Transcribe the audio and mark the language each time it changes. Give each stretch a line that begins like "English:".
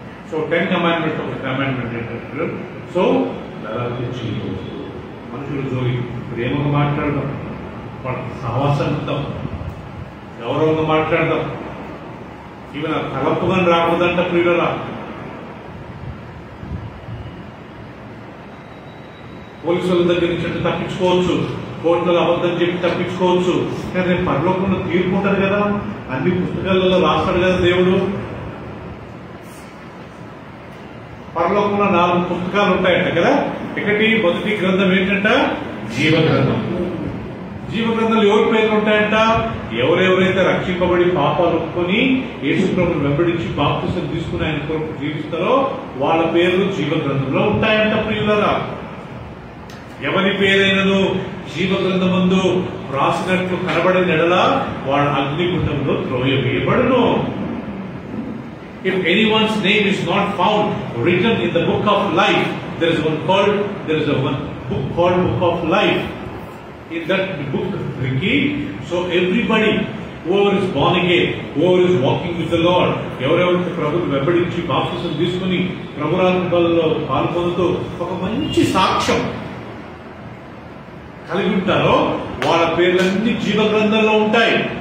English: So 10 commandments of the commandment.
Telugu: So నరహత్య చేయకూడదు. మనుషులు జోలి ప్రేమగా మాట్లాడదాం, సహవాసంతో గౌరవంగా మాట్లాడదాం. ఈవెన్ తలపుగా రాకూడదంట ప్రియులరా. పోలీసుల దగ్గర నుంచి తప్పించుకోవచ్చు, కోర్టులో అబద్ధం చెప్పి తప్పించుకోవచ్చు, కానీ రేపు పరలోకంలో తీర్పు ఉంటుంది కదా. అన్ని పుస్తకాలలో రాస్తాడు కదా దేవుడు. పరలోకంలో 4 పుస్తకాలు ఉంటాయంట కదా. మొదటి గ్రంథం ఏంటంట? జీవ గ్రంథం. జీవ గ్రంథంలో ఎవరి పేర్లు ఉంటాయంట? ఎవరెవరైతే రక్షింపబడి పాపాలు ఒప్పుకొని యేసు ప్రభువును వెంబడించి బాప్తిసం తీసుకుని ఆయన కొరకు జీవిస్తారో వాళ్ళ పేర్లు జీవ గ్రంథంలో ఉంటాయంట ప్రియులారా. ఎవరి పేరైనను జీవ గ్రంథమందు రాసినట్లు కనబడిన ఎడల వాడు అగ్నిగుండంలో త్రోయవేయబడును.
English: If anyone's name is not found written in the book of life, there is one book called Book of Life. In that book, Ricky, so everybody whoever is born again, whoever is walking with the Lord,
Telugu: ఎవరెవరికి ప్రభువుని వెంబడించి బాప్తిసం తీసుకుని ప్రభురాత్మలో పాల్గొంటూ ఒక మంచి సాక్ష్యం కలిగి ఉంటారో వాళ్ళ పేర్లన్నీ జీవ గ్రంథంలో ఉంటాయి.